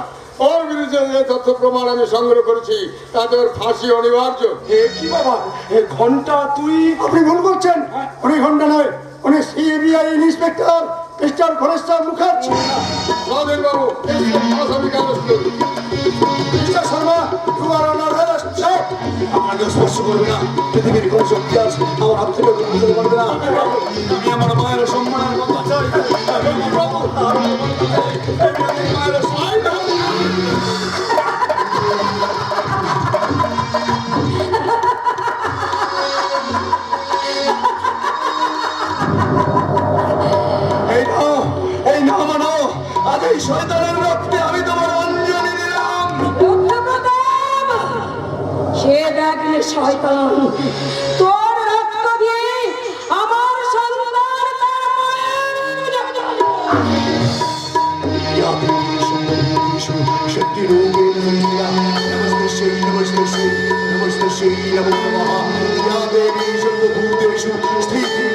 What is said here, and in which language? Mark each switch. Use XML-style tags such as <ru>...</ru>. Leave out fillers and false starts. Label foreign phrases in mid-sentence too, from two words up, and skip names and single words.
<bn>ওর বিরুদ্ধে যে তথ্য প্রমাণ আমি সংগ্রহ করেছি তাতে ওর ফাঁসি অনিবার্য। এ কি বাবা, এ ঘন্টা তুই? আপনি ভুল করছেন, উনি ঘন্টা নয়, উনি</bn> <en>CBI inspector</en> <bn>মিস্টার ঘনেশ্বর মুখার্জি। স্বাধীন বাবু, আসামি কাগজ তুলুন। মিস্টার শর্মা,</bn> <en>you are under arrest. Sir,</en> <bn>আমাকে স্পর্শ করবে না। পৃথিবীর কোন শক্তি আছে আমার হাত থেকে তুলতে পারবে না। আমি আমার মায়ের সম্মানের কথা চাই। আমি আমার প্রভু, আমি আমার মায়ের সম্মান। এই না মানো, আজ এই শয়তানের রক্তে আমি তোমার অঞ্জলি দিলাম। রুদ্রপ্রতাপ, সে দেখ রে শয়তান, তোর রক্ত দিয়ে আমার সন্তান তার মায়ের</bn> <sa>या देवी सुंदरीषु शक्तिरूपेण संस्थिता नमस्ते श्री नमो नमः या देवी सर्वभूतेषु स्थिता</sa>